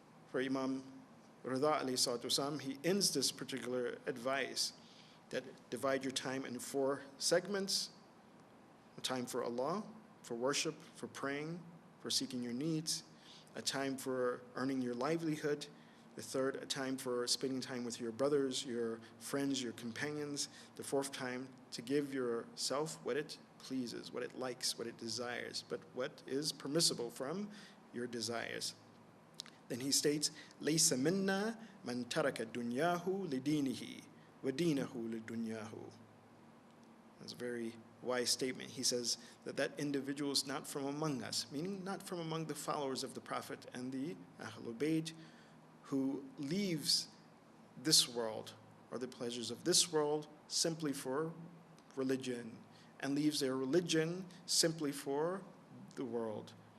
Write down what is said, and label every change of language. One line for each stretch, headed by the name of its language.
English: For Imam Rida alayhi salatu wasalam, he ends this particular advice that divide your time in 4 segments: a time for Allah, for worship, for praying, for seeking your needs; a time for earning your livelihood; the third, a time for spending time with your brothers, your friends, your companions; the fourth time to give yourself what it pleases, what it likes, what it desires, but what is permissible from your desires. Then he states,
Arabic: لَيْسَ مِنَّا مَنْ تَرَكَ دُنْيَاهُ لِدِينِهِ وَدِينَهُ لِدُنْيَاهُ.
English: That's a very wise statement. He says that that individual is not from among us, meaning not from among the followers of the Prophet and the Ahlul Bayt, who leaves this world or the pleasures of this world simply for religion, and leaves their religion simply for the world.